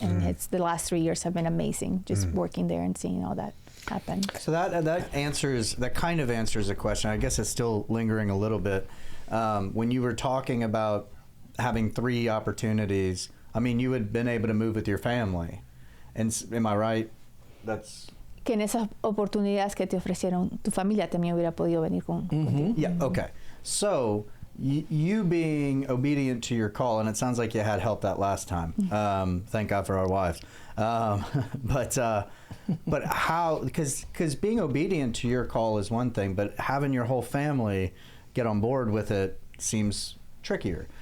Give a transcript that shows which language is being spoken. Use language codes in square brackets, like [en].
[en] And it's the last 3 years have been amazing, just working there and seeing all that happen. So that kind of answers the question. I guess it's still lingering a little bit. When you were talking about having 3 opportunities, I mean, you had been able to move with your family, and am I right? That's [es] Que en esas oportunidades que te ofrecieron, tu familia también hubiera podido venir contigo. [en] yeah. Okay. So you being obedient to your call, and it sounds like you had help that last time. Thank God for our wives. But how? Because being obedient to your call is one thing, but having your whole family get on board with it seems trickier.